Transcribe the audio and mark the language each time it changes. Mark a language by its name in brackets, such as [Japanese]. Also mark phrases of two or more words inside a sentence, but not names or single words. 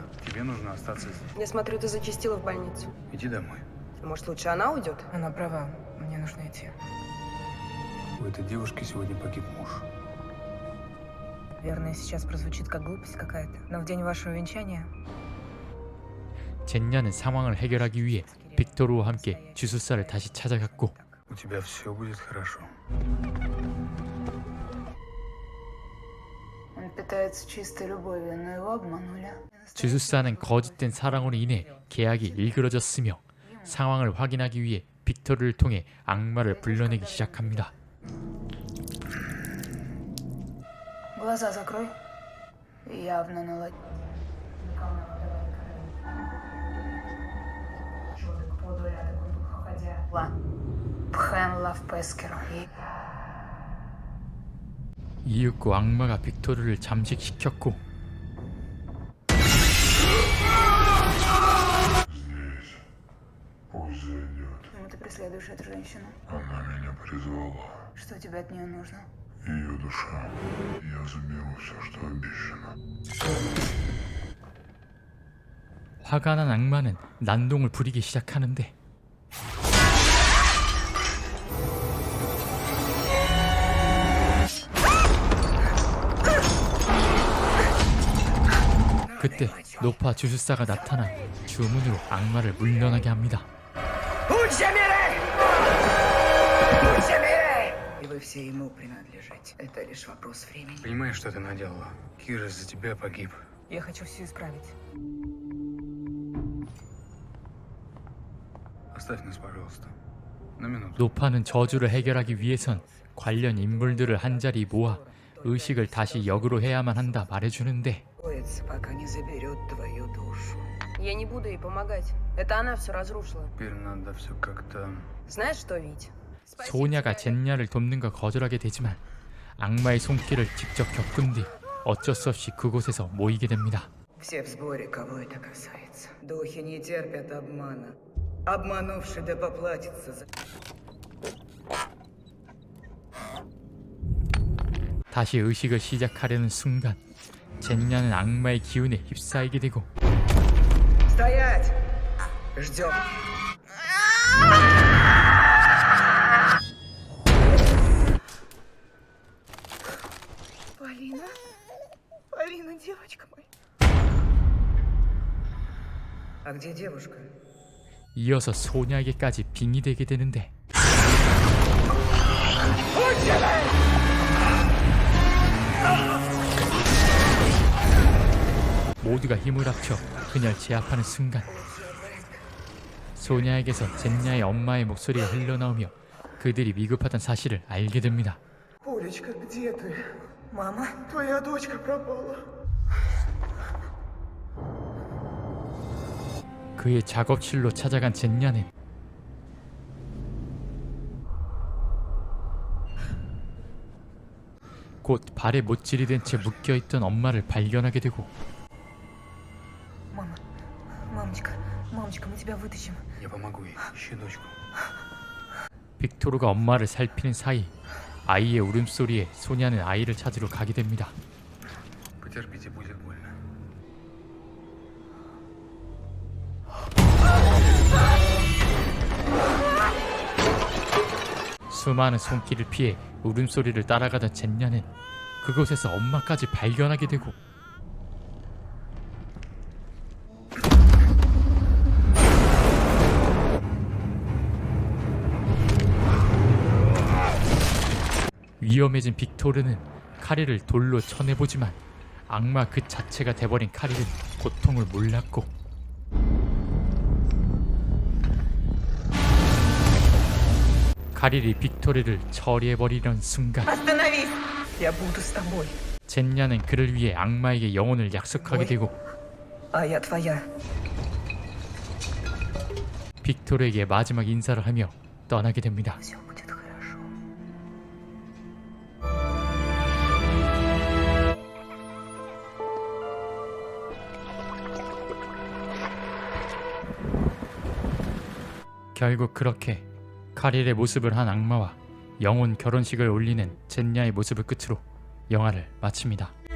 [Russian] Тебе нужно остаться здесь. Я смотрю, ты зачастила в больницу. Иди домой. Может, лучше она уйдет? Она права. Мне нужно идти. У этой девушки сегодня погиб муж. Наверное, сейчас прозвучит как глупость какая-то. Но в день вашего венчания [Korean] 젠야는 상황을 해결하기 위해 빅토르와 함께 주술사를 다시 찾아갔고 [Russian] У тебя все будет хорошо. Он питается чистой любовью, но его обманули. [Korean] 주술사는 거짓된 사랑으로 인해 계약이 일그러졌으며 상황을 확인하기 위해 빅토르를 통해 악마를 불러내기 시작합니다. [Russian] Глаза закрой. Явно наладь. Пхенла в Пескеру. [Korean] 이윽고 악마가 빅토르를 잠식시켰고 [Russian] Почему ты преследуешь эту женщину? Она меня призвала. Что тебе от нее нужно? Ее душа. Я заберу все, что обещано. [Korean] 화가 난 악마는 난동을 부리기 시작하는데 그때 노파 주술사가 나타나 주문으로 악마를 물러나게 합니다. [Russian] и вы все ему принадлежите. Это лишь вопрос времени. Понимаешь, что ты наделала? Кир из-за тебя погиб. Я хочу все исправить. Оставь нас, пожалуйста. На минуту. [Korean] 노파는 저주를 해결하기 위해선 관련 인물들을 한자리 모아 의식을 다시 역으로 해야만 한다 말해주는데 [Russian] Пока не заберет твою душу. Я не буду ей помогать. Это она все разрушила. Теперь надо все как-то... Знаешь что, Вить? [Korean] 소냐가 젠야를 돕는 걸 거절하게 되지만 악마의 손길을 직접 겪은 뒤 어쩔 수 없이 그곳에서 모이게 됩니다. [Russian] Все в сборе, кого это касается. Духи не терпят обмана. Обманувший да поплатится за... [Korean] 다시 의식을 시작하려는 순간 젠야는 악마의 기운에 휩싸이게 되고 [Russian] Стоять! Ждем. Полина? Полина, девочка моя. А где девушка? [Korean] 이어서 소냐에게까지 빙이 되게 되는데 모두가 힘을 합쳐 그녀를 제압하는 순간 소냐에게서 젠야의 엄마의 목소리가 흘러나오며 그들이 위급하다는 사실을 알게 됩니다. [Russian] Олечка, где ты? Мама? Твоя дочка пропала. [Korean] 그의 작업실로 찾아간 젠야는 곧 발에 못질이 된 채 묶여있던 엄마를 발견하게 되고 [Russian] Мама. Мамочка. Мамочка, мы тебя вытащим. Я помогу ей. Ищи дочку. [Korean] 빅토르가 엄마를 살피는 사이 아이의 울음소리에 소냐는 아이를 찾으러 가게 됩니다. [Russian] Потерпите, будет больно. [Korean] 수많은 손길을 피해 울음소리를 따라가던 젠야는 그곳에서 엄마까지 발견하게 되고 위험해진 빅토르는 카리를 돌로 쳐내보지만 악마 그 자체가 돼버린 카리는 고통을 몰랐고 카릴이 빅토르를 처리해버리려는 순간 [Russian] Остановись! Я буду с тобой, [Korean] 젠야는 그를 위해 악마에게 영혼을 약속하게 되고 [Russian] а я твоя. [Korean] 빅토르에게 마지막 인사를 하며 떠나게 됩니다. [Russian] Все будет хорошо. [Korean] 결국 그렇게 카릴의 모습을 한 악마와 영혼 결혼식을 올리는 젠야의 모습을 끝으로 영화를 마칩니다.